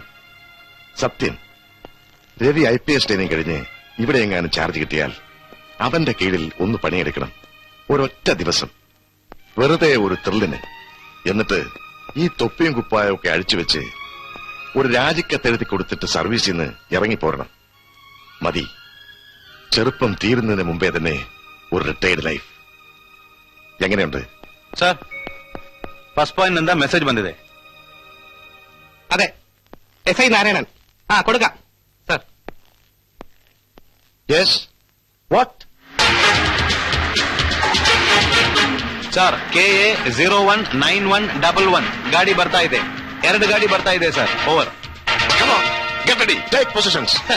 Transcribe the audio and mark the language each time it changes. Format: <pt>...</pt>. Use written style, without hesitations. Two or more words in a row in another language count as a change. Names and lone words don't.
<ml>സത്യം, രവി IPS ട്രെയിനിങ് കഴിഞ്ഞ് ഇവിടെ എങ്ങാനും ചാർജ് കിട്ടിയാൽ അവന്റെ കീഴിൽ ഒന്ന് പണിയെടുക്കണം, ഒരൊറ്റ ദിവസം, വെറുതെ ഒരു ത്രില്ലിന്. എന്നിട്ട് ഈ തൊപ്പിയും കുപ്പായും ഒക്കെ അഴിച്ചുവെച്ച് ഒരു രാജിക്കത്തെഴുതി കൊടുത്തിട്ട് സർവീസിൽ നിന്ന് ഇറങ്ങിപ്പോരണം. മതി, ചെറുപ്പം തീരുന്നതിന് മുമ്പേ തന്നെ ഒരു</ml> <en>retired life.</en> <ml>എങ്ങനെയുണ്ട്</ml> <en>sir first point</en> <kn>ನಿಂದ ಮೆಸೇಜ್ ಬಂದಿದೆ.</kn> <ml>അതെ, SI നാരായണൻ. കൊടുക്കാം സർ.</ml> <en>yes, what?</en> <kn>ಸರ್ KA 019111 ಗಾಡಿ ಬರ್ತಾ ಇದೆ. 2 ಗಾಡಿ ಬರ್ತಾ ಇದೆ ಸರ್. ಓವರ್.</kn> <en>Come on, get ready, take positions.</en>